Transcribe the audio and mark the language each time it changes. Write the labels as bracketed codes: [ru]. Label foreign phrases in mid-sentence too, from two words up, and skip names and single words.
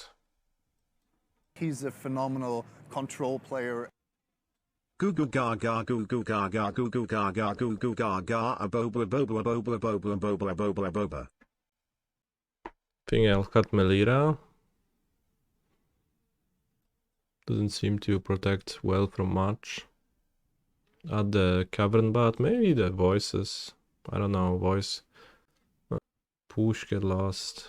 [en] He's a phenomenal control player. Goo goo gaga goo goo gaga goo goo gaga goo goo gaga a boba boba boba boba boba boba boba. Think I'll cut Melira. Doesn't seem to protect well from much. Add the Cavern Bat, maybe the voices. I don't know, voice. Push, get lost.